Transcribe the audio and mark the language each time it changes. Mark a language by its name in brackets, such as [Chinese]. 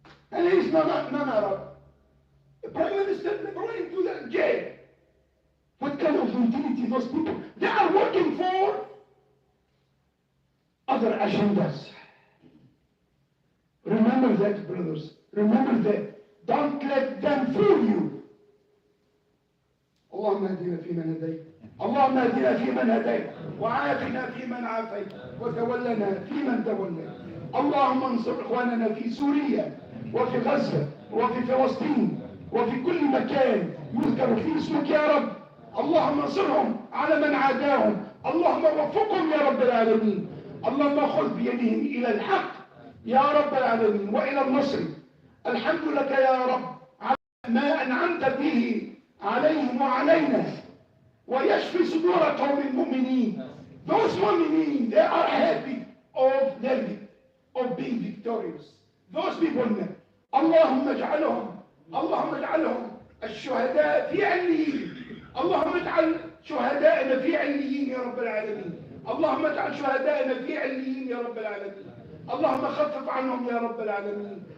[English] And he's non-Arab. The prime minister, they brought him to the jail. What kind of mentality those people? They are working for other agendas. Remember that, brothers. Remember that. Don't let them fool you. [Arabic] اللهم اهدنا فيمن هديت اللهم اهدنا فيمن هديت وعافنا فيمن عافيت وتولنا فيمن توليت اللهم انصر اخواننا في سوريا وفي غزة وفي فلسطين وفي كل مكان يذكر فيه اسمك يا رب. اللهم انصرهم على من عاداهم. اللهم وفقهم يا رب العالمين. اللهم خذ بيدهم إلى الحق يا رب العالمين وإلى النصر. الحمد لك يا رب على ما أنعمت به عليهم وعلينا ويشفي صدور قوم المؤمنين. [English] Those mu'mineen, they are happy of living, of being victorious. Those people, [Arabic] اللهم اجعلهم الشهداء في عليين. اللهم اجعل شهدائنا في عليين يا رب العالمين. اللهم اجعل شهدائنا في عليين يا رب العالمين. اللهم خفف عنهم يا رب العالمين.